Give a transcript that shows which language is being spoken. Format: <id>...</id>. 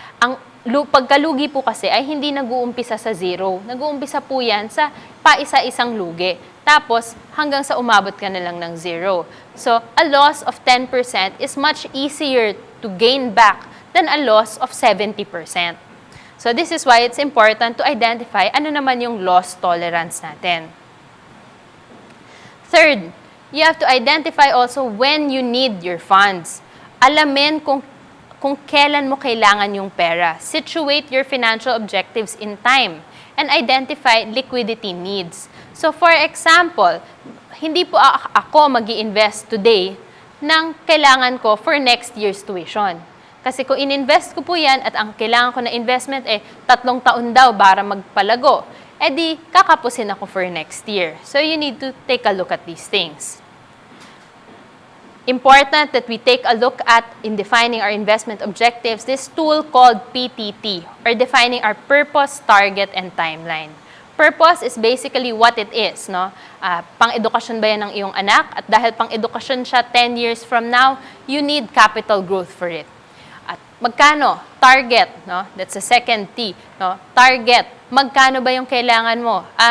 <tl>Ang pagkalugi po kasi ay hindi nag-uumpisa sa zero. Nag-uumpisa po yan sa paisa-isang lugi. Tapos, hanggang sa umabot ka na lang ng zero.</tl> <en>So, a loss of 10% is much easier to gain back than a loss of 70%. So this is why it's important to identify</en> <tl>ano naman yung</tl> <en>loss tolerance natin. Third, you have to identify also when you need your funds.</en> <tl>Alamin kung kailan mo kailangan yung pera.</tl> <en>Situate your financial objectives in time and identify liquidity needs. So for example,</en> <tl>hindi po ako mag-i-invest</tl> <en>today</en> <tl>ng kailangan ko</tl> <en>for next year's tuition.</en> <tl>Kasi kung in-invest ko po yan at ang kailangan ko na investment 3 taon daw para magpalago, di kakapusin ako</tl> <en>for next year. So you need to take a look at these things. Important that we take a look at in defining our investment objectives, this tool called PTT, or defining our purpose, target, and timeline. Purpose is basically what it is, no?</en> <tl>Pang-edukasyon ba yan ng iyong anak? At dahil pang-edukasyon siya</tl> <en>10 years from now, you need capital growth for it.</en> <tl>At magkano?</tl> <en>Target, no? That's the second T, no? Target.</en> <tl>Magkano ba yung kailangan mo?</tl>